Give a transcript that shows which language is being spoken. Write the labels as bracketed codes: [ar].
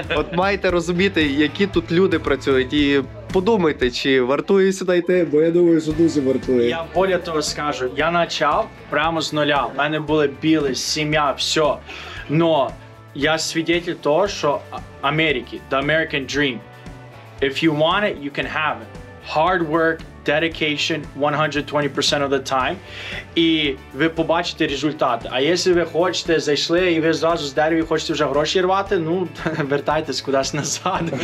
[uk] От маєте розуміти, які тут люди працюють. І подумайте, чи вартує сюди йти, бо я думаю, що дуже вартує. Я більше того скажу, я почав прямо з нуля. У мене були біли, сім'я, все. Но я свідетель того, що Америки, [en] the American dream. If you want it, you can have it. Hard work, dedication, 120% of the time. [uk] І ви побачите результати. А якщо ви хочете, зайшли і ви зразу з дерева хочете вже гроші рвати, ну, вертайтесь кудись назад.